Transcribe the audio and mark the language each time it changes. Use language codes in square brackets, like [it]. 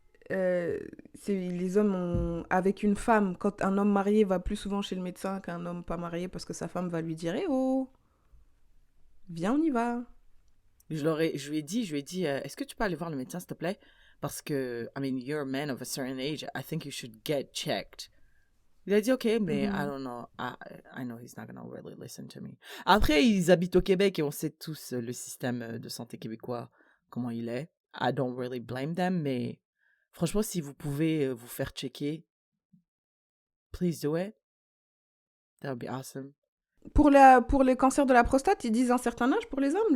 [fr] les hommes avec une femme, quand un homme marié va plus souvent chez le médecin qu'un homme pas marié parce que sa femme va lui dire « Eh oh, viens, on y va ». Je lui ai dit est-ce que tu peux aller voir le médecin, s'il te plaît? Parce que, [en] I mean, you're a man of a certain age. I think you should get checked. [fr] Il a dit, OK, mais [en] I don't know. I know he's not going to really listen to me. [fr] Après, ils habitent au Québec et on sait tous le système de santé québécois, comment il est. [en] I don't really blame them, [fr] mais franchement, si vous pouvez vous faire checker, [en] please do it. That would be awesome. [fr] Pour les cancers de la prostate, ils disent un certain âge pour les hommes.